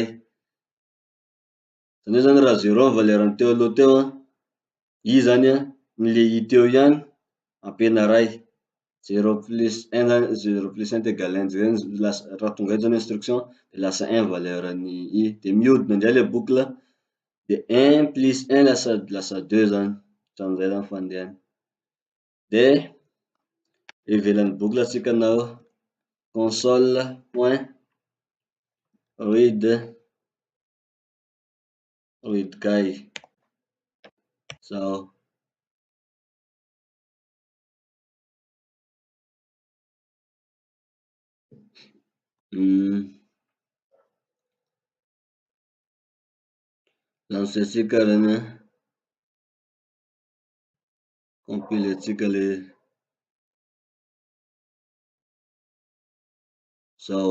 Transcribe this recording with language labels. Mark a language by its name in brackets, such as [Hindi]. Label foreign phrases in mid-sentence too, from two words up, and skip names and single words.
[Malagasy] Zany hoe zany raha zero ny valerany teo aloha teo, I zany ny le I teo ihany ampina ray. 0 plus 1 zany, 0 plus 1 égale 1, zay zany lasa raha tonga eto zany instruction de lasa 1 valerany I. De mihodina ndray le boucle, de 1 plus 1 lasa 2 zany, hatramizay zany fandehany. De ivelan'ny boucle tsika nao console point read kay. Zao. Lancetsika zany compiletsika le zao.